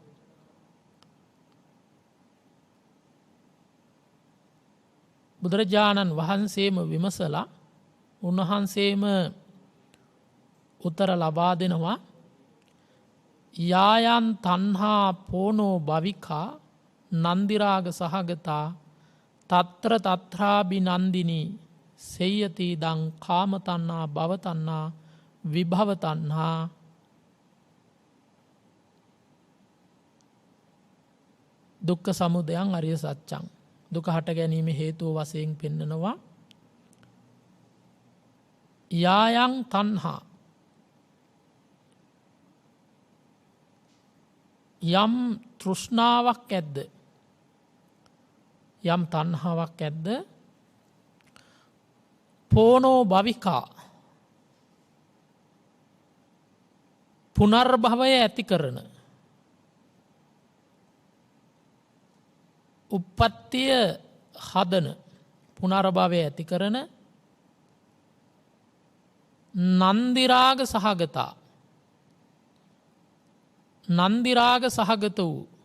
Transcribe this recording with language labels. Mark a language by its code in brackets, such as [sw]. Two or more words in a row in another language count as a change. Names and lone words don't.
[si] බුදුරජාණන් වහන්සේම විමසලා උන්වහන්සේම උත්තර ලබා දෙනවා. [pi] යායන් තණ්හා පෝනෝ භවිකා නන්දිරාග සහගතා තත්‍ර තත්‍රාබි නන්දිනී සෙය්‍යති දං කාම තණ්හා භව තණ්හා විභව තණ්හා. දුක්ඛ සමුදයං අරිය සත්‍යං. [si] දුක හට ගැනීම හේතුව වශයෙන් පෙන්නනවා. [pi] යායන් තණ්හා, [si] යම් තෘෂ්ණාවක් ඇද්ද, යම් තණ්හාවක් ඇද්ද, [pi] පෝනෝ භවිකා [si] පුනර්භවය ඇති කරන, උප්පත්තිය හදන, පුනර්භවය ඇති කරන [pi] නන්දිරාග සහගතා, [si] නන්දිරාග සහගත වූ.